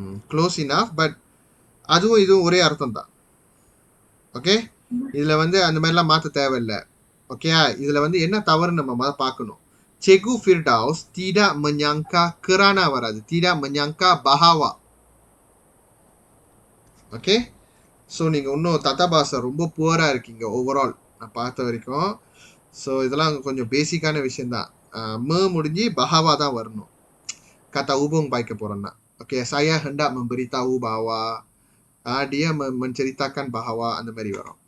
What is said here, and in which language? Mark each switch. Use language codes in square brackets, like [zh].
[ta] Close enough, but அதுவும் இதுவும் ஒரே அர்த்தம் தான். ஓகே, இதுல வந்து அந்த மாதிரிலாம் மாற்ற தேவையில்லை. ஓகே, இதுல வந்து என்ன தவறுன்னு நம்ம பார்க்கணும். [ms] Cikgu Firdaus tidak menyangka kerana [ta] வராது, [ms] tidak menyangka bahawa. [ta] Okay, so நீங்கள் இன்னும் தத்தா பாஷா ரொம்ப புவராக இருக்கீங்க ஓவரால் நான் பார்த்த வரைக்கும். ஸோ இதெல்லாம் கொஞ்சம் பேசிக்கான விஷயந்தான். முடிஞ்சு பஹாவா தான் வரணும். [ms] kata hubung baik [ta] போறோம்னா. [ms] ஓகே, saya hendak memberitahu bahwa dia menceritakan bahwa [ta] அந்த மாதிரி வரும்.